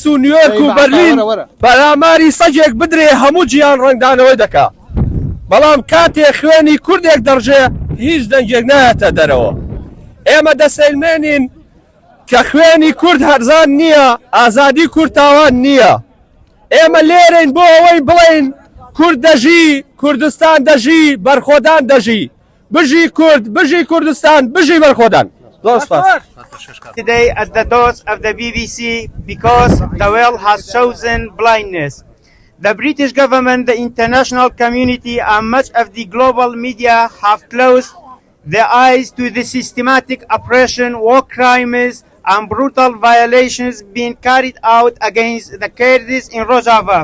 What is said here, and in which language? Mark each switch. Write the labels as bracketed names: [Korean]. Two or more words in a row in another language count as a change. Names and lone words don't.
[Central Kurdish] و نیویۆرک و بەرلین بەراماری سەگێک بدرێ هەموو گیان ڕنگدانەوەی دەکا بەڵام کاتێ خوێنی کوردێک دەڕژێ هیچ دەنگێک نایەتە دەرەوە ئێمە دەسەلمێنین کە خوێنی کورد هەرزان نییە ئازادی کورد تاوان نییە ئێمە لێرەین بۆ ئەوەی بڵێین کورد دەژی کوردستان دەژی بەرخۆدان دەژی بژی کورد بژی کوردستان بژی بەرخۆدان. [English] Today at the doors of the BBC because the world has chosen blindness. The British government, the international community and much of the global media have closed their eyes to the systematic oppression, war crimes and brutal violations being carried out against the Kurds in Rojava.